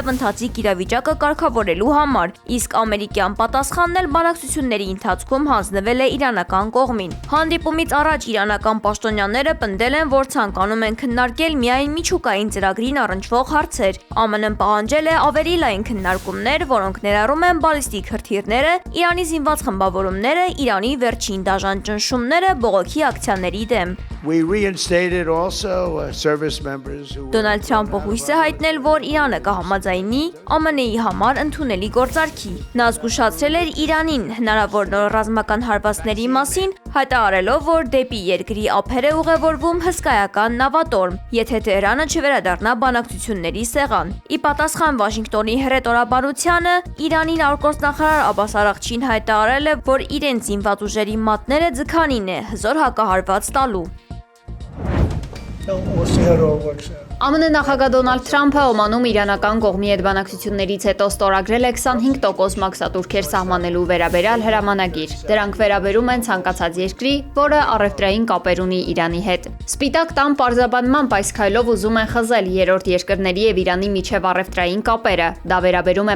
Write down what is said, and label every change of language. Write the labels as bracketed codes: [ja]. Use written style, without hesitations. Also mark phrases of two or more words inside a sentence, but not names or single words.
[hy] ընթացիկ իրավիճակը կարգավորելու համար, իսկ ամերիկյան պատասխանն էլ բանակցությունների ընթացքում հանձնվել է իրանական կողմին։ Հանդիպումից առաջ իրանական պաշտոնյաները պնդել են, որ ցանկանում են քննարկել միայն միջուկային ծրագրին առնչվող հարցեր։ ԱՄՆ-ն պահանջել է ավելի լայն քննարկումներ, որոնք ներառում են բալիստիկ հրթիռները, Իրանի զինված խմբավորումները, Իրանի վերջին դաժան ճնշումները բողոքի ակցիաների դեմ։ [en] reinstated also service members who [hy] Դոնալդ Թրամփը հույս է հայտնել, որ Իրանը կհամաձայնի ԱՄՆ-ի համար ընդունելի գործարքի։ Նա զգուշացրել էր Իրանին հնարավոր նոր ռազմական հարվածների մասին, հայտարարելով, որ դեպի երկրի ափեր է ուղևորվում հսկայական նավատորմ, եթե Տեհրանը չվերադառնա բանակցությունների սեղան։ Ի պատասխան Վաշինգտոնի հրետորաբանությանը, Իրանի արտգործնախարար Աբբաս Արաղչին հայտարարել է, որ իրենց զինված ուժերի մատները ձգանին է հզոր հակահարված տալու։ [en] we'll see how it all works out. [hy] ԱՄՆ նախագահ Դոնալդ Թրամփը Օմանում իրանական կողմի հետ բանակցություններից հետո ստորագրել է 25% մաքսատուրքեր սահմանելու վերաբերյալ հրամանագիր։ Դրանք վերաբերում են ցանկացած երկրի, որը առևտրային կապեր ունի Իրանի հետ։ Սպիտակ տան պարզաբանմամբ այս քայլով ուզում են խզել երրորդ երկրների եւ Իրանի միջև առևտրային կապերը։ Դա վերաբերում է